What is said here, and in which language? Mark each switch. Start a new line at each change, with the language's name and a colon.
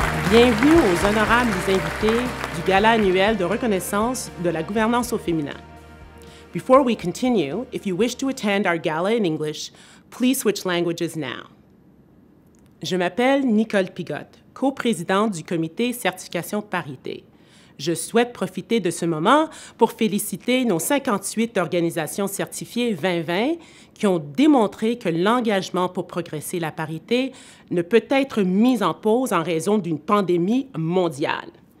French: Bienvenue aux honorables invités du Gala annuel de reconnaissance de la gouvernance au féminin.
English: Before we continue, if you wish to attend our gala in English, please switch languages now.
French: Je m'appelle Nicole Pigotte, coprésidente du comité Certification Parité. Je souhaite profiter de ce moment pour féliciter nos 58 organisations certifiées 2020 qui ont démontré que l'engagement pour progresser la parité ne peut être mis en pause en raison d'une pandémie mondiale.